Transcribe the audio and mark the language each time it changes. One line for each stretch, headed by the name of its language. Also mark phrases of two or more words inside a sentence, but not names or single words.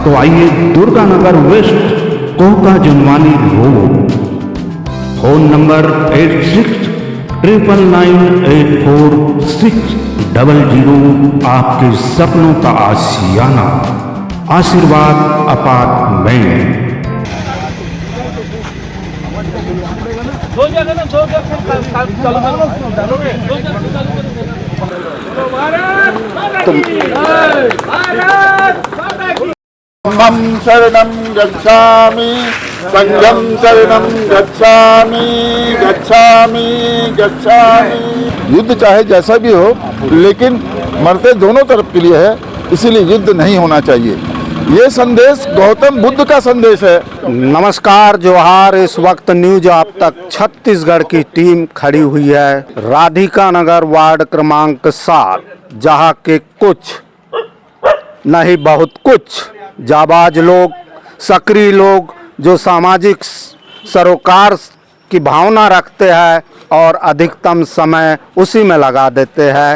Hindi: तो आइए दुर्गानगर वेस्ट कोका जुनवानी रोड। फोन नंबर 8699984600। आपके सपनों का आशियाना आशीर्वाद अपार्टमेंट।
Pali: शरणं गच्छामि, संघं शरणं गच्छामि, गच्छामि।
Hindi: युद्ध चाहे जैसा भी हो, लेकिन मरते दोनों तरफ के लिए है, इसीलिए युद्ध नहीं होना चाहिए। ये संदेश गौतम बुद्ध का संदेश है। नमस्कार, जोहार। इस वक्त न्यूज आप तक छत्तीसगढ़ की टीम खड़ी हुई है राधिका नगर वार्ड क्रमांक 7, जहां के कुछ नहीं बहुत कुछ जाबाज लोग, सक्रिय लोग जो सामाजिक सरोकार की भावना रखते हैं और अधिकतम समय उसी में लगा देते हैं।